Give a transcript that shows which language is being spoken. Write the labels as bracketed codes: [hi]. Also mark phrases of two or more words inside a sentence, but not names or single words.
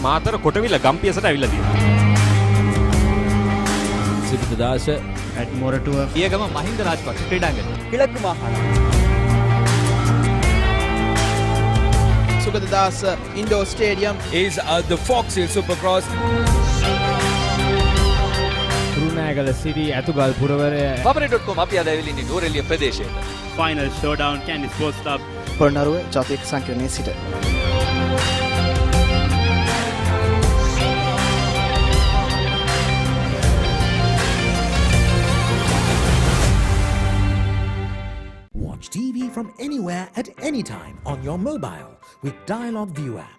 [si] මාතර කොටවිල ගම්පියසට ඇවිල්ලා තියෙනවා. සිරිතදාස ඇඩ්මෝරටුව පියගම මහින්ද රාජපක්ෂ ක්‍රීඩාංගණය. [ta] கிழக்கு மாகாணம். சுகததாஸ் இண்டோர் ஸ்டேடியம் [en] is the Fox Hill Supercross. [si] රුණෑගල සිරි ඇතුගල් පුරවරය paparey.com අපි අද ඇවිල්ලා ඉන්නේ නෝරෙලිය ප්‍රදේශයට. [en] Final Showdown Kandy Sports Club [si] පොළොන්නරුව ජාතික සංකීර්ණයේ සිට. [en] Watch TV from anywhere at any time on your mobile with Dialog View app.